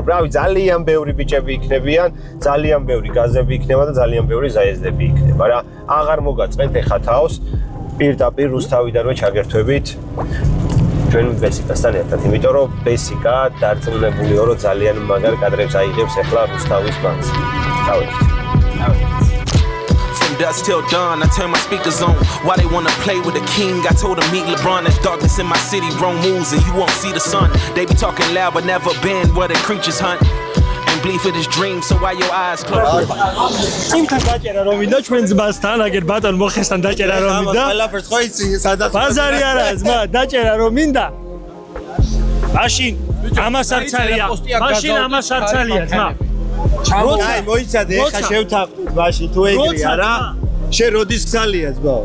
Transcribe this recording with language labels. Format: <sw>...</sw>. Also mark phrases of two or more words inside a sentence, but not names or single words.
<ka>რავი, ძალიან ბევრი ბიჭები იქნებიან, ძალიან ბევრი გაზები იქნება და ძალიან ბევრი ზაეზდები იქნება რა. აღარ მოგაწყენთ ეხა თავს, პირდაპირ რუსთავიდანვე ჩაგერთვებით ჩვენ ბესიკასთან ერთად, იმიტომ რომ ბესიკა დარწმუნებულიო, რომ ძალიან მაგარ კადრებს აიღებს ეხლა რუსთავის ბანკს. დავით.</ka> <en>Dusk till dawn, I turn my speakers on. Why they wanna play with the king? I told them meet LeBron. There's darkness in my city, wrong moves, and you won't see the sun. They be talking loud, but never been where the creatures hunt. And bleed for this dream, so why your eyes closed?</en> <ka>იმთან დაჭერა რომ მინდა ჩვენ ძმასთან, აგერ ბატონ მოხესთან დაჭერა რომ მინდა. ყველაფერს ხო იცი, სადაც ბაზარი არა, ძმა, დაჭერა რომ მინდა. მაშინ ამას არ ცალია. მაშინ ამას არ ცალია, ძმა. აი მოიცადე ეხა შევთანხმდით მაშინ თუ ეგრეა რა შენ როდის გცალია ძმაო</ka>